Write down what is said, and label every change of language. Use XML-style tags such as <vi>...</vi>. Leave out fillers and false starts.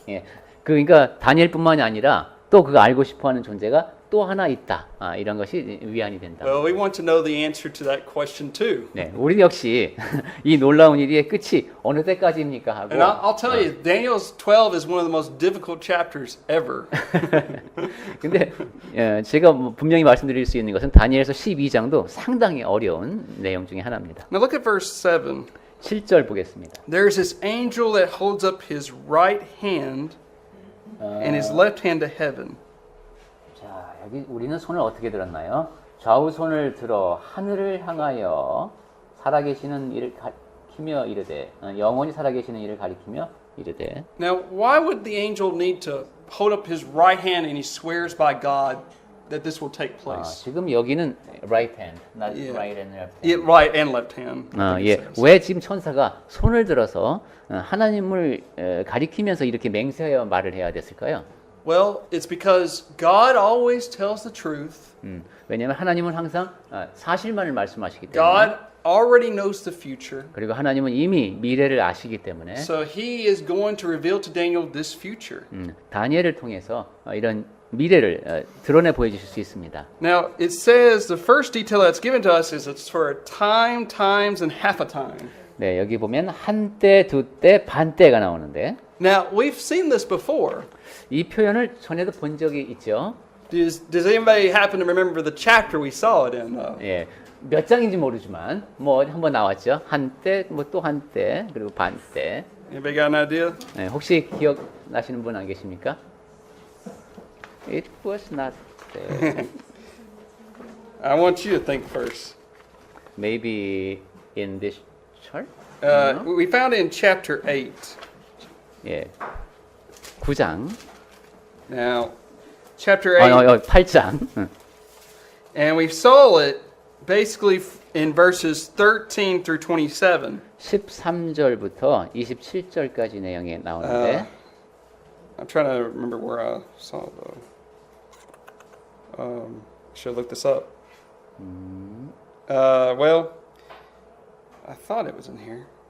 <ko>예, 그러니까 다니엘뿐만이 아니라 또 그가 알고 싶어하는 존재가 또 하나 있다. 이런 것이 위안이 된다.</ko> <en>Well, we want to know the answer to that question too.</en> <ko>네, 우리 역시 이 놀라운 일의 끝이 어느 때까지입니까 하고.</ko> <en>And I'll tell you, Daniel's 12 is one of the most difficult chapters ever.</en> <ko>근데 제가 분명히 말씀드릴 수 있는 것은 다니엘서 12장도 상당히 어려운 내용 중에 하나입니다.</ko> <en>Now look at verse 7.</en> <ko>7절 보겠습니다.</ko> <en>There's this angel that holds up his right hand and his left hand to heaven.</en> <ko>자, 여기 우리는 손을 어떻게 들었나요? 좌우 손을 들어 하늘을 향하여 살아계시는 이를 가리키며 이르되 영원히 살아계시는 이를 가리키며 이르되.</ko> <en>Now, why would the angel need to hold up his right hand and he swears by God that this will take place?</en> <ko>지금 여기는</ko> <en>right hand, not Yeah. right and left hand. Yeah, right and left hand. I think it</en> <ko>예.</ko> <en>says.</en> <ko>왜 지금 천사가 손을 들어서 하나님을 가리키면서 이렇게 맹세하여 말을 해야 됐을까요?</ko> <en>Well, it's because God always tells the truth.</en> <ko>왜냐하면 하나님은 항상 사실만을 말씀하시기 때문에.</ko> <en>God already knows the future.</en> <ko>그리고 하나님은 이미 미래를 아시기 때문에.</ko> <en>So he is going to reveal to Daniel this future.</en> <ko>다니엘을 통해서 이런 미래를 드러내 보여주실 수 있습니다.</ko> <en>Now, it says the first detail that's given to us is it's for a time, times, and half a time.</en> <ko>네, 여기 보면 한때, 두때, 반때가 나오는데</ko> <en>Now, we've seen this before.</en> <ko>이 표현을 전에도 본 적이 있죠.</ko> <en>Does anybody happen to remember the chapter we saw it in?</en> <ko>예, 몇 장인지 모르지만 뭐 한번 나왔죠. 한때, 뭐 또 한때, 그리고 반때.</ko> <en>Anybody got an idea?</en> <ko>네, 혹시 기억나시는 분 안 계십니까?</ko> <en>It was not there. I want you to think first. Maybe in this chart? We found it in chapter 8.</en> <ko>예, 9장.</ko> <en>Now, chapter 8,</en> <ko>8장.</ko> <en>and we saw it basically in verses 13 through 27.</en> <ko>13절부터 27절까지 내용이 나오는데</ko> <en>I'm trying to remember where I saw though. Should look this up. Well, I thought it was in here.</en>